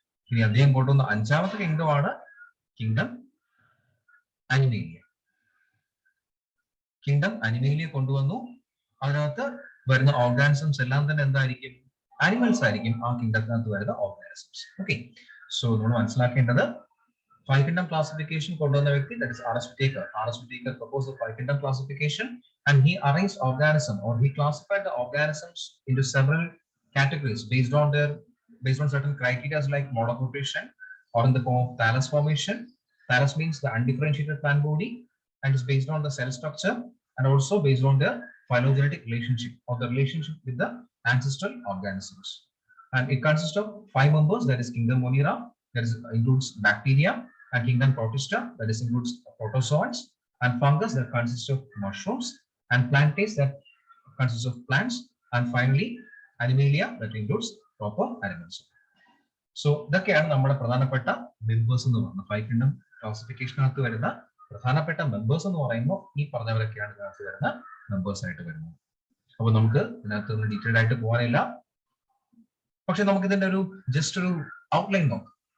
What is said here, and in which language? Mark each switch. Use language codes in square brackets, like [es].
[ml] ഇനി അദ്ദേഹം കൊണ്ടുവന്ന 5ാമത്തെ കിങ്ഡം ആണ് കിങ്ഡം അനിമേലിയ. കിങ്ഡം അനിമേലിയ കൊണ്ടുവന്നു. അതിനകത്ത് വരുന്ന ഓർഗാനിസംസ് എല്ലാം തന്നെ എന്തായിരിക്കും? അനിമൽസ് ആയിരിക്കും ആ കിങ്ഡത്തിനകത്ത് വരുന്ന ഓർഗാനിസംസ്. ഓക്കെ, സോ നമ്മൾ മനസ്സിലാക്കേണ്ടത് five kingdom classification കൊണ്ടുവന്ന വ്യക്തി, that is R.S. Whittaker. R.S. [en] Whittaker proposed the five kingdom classification and he arranged organism, or he classified the organisms into several categories based on certain criteria like mode of nutrition or in the form of thallus formation. Thallus means the undifferentiated plant body and is based on the cell structure and also based on their phylogenetic relationship or the relationship with the ancestral organisms. And it consists of 5 members, that is kingdom Monera, that includes bacteria, and kingdom Protista, that includes protozoans, and fungus that consists of mushrooms, and plantae that consists of plants, and finally Animalia that includes proper animals. [ml] So ഇതൊക്കെയാണ് നമ്മുടെ പ്രധാനപ്പെട്ട members എന്ന് പറയുന്നത്. Five kingdom ക്ലാസിഫിക്കേഷനകത്ത് വരുന്ന പ്രധാനപ്പെട്ട members എന്ന് പറയുമ്പോൾ ഈ പറഞ്ഞവരൊക്കെയാണ് ഇതിനകത്ത് വരുന്ന മെമ്പേഴ്സ് ആയിട്ട് വരുന്നത്. അപ്പൊ നമുക്ക് ഇതിനകത്ത് ഒന്ന് ഡീറ്റെയിൽഡ് ആയിട്ട് പോകാനില്ല, പക്ഷെ നമുക്ക് ഇതിന്റെ ഒരു ജസ്റ്റ് ഒരു ഔട്ട്ലൈൻ നോക്കാം.